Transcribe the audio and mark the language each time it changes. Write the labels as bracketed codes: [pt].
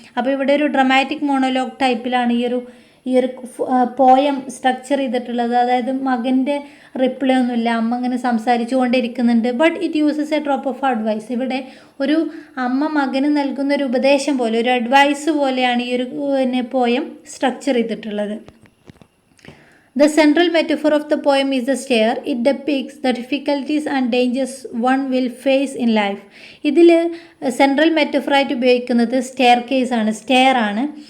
[ml] അപ്പോൾ ഇവിടെ ഒരു ഡ്രമാറ്റിക് മോണോലോഗ് ടൈപ്പിലാണ് ഈ ഒരു പോയം സ്ട്രക്ചർ ചെയ്തിട്ടുള്ളത്. അതായത് മകൻ്റെ റിപ്ലൈ ഒന്നുമില്ല, അമ്മ ഇങ്ങനെ സംസാരിച്ചു കൊണ്ടിരിക്കുന്നുണ്ട്. [en] But it uses a drop of advice. [ml] ഇവിടെ ഒരു അമ്മ മകന് നൽകുന്ന ഒരു ഉപദേശം പോലെ, ഒരു അഡ്വൈസ് പോലെയാണ് ഈ ഒരു പോയം സ്ട്രക്ചർ ചെയ്തിട്ടുള്ളത്. [en] The central metaphor of the poem is the stair. It depicts the difficulties and dangers one will face in life. [ml] ഇതിൽ സെൻട്രൽ മെറ്റഫറായിട്ട് ഉപയോഗിക്കുന്നത് സ്റ്റെയർ ആണ്.